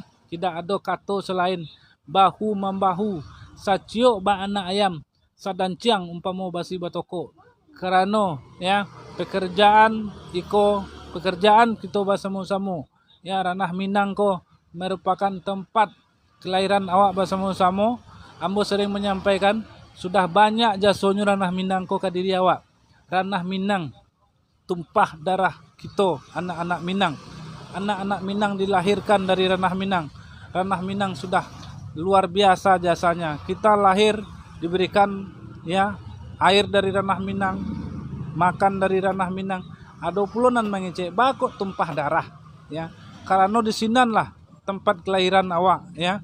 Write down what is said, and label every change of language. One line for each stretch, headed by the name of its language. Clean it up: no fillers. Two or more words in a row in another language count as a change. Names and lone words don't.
Indonesian: Tidak ada kata selain bahu membahu,
Minangkabau: sacio ba anak ayam, sadanciang umpama basi batoko.
Indonesian: Karena ya pekerjaan kita bersama-sama. Ya Ranah Minang ko merupakan tempat kelahiran awak bersama-sama. Ambo sering menyampaikan sudah banyak jasanya Ranah Minang ko ke diri awak. Ranah Minang tumpah darah kita anak-anak Minang. Anak-anak Minang dilahirkan dari ranah Minang. Ranah Minang sudah luar biasa jasanya. Kita lahir diberikan ya air dari ranah Minang, makan dari ranah Minang. Ada puluhan mengecek bakok tumpah darah ya.
Minangkabau: Karena di sinan lah tempat kelahiran awak ya.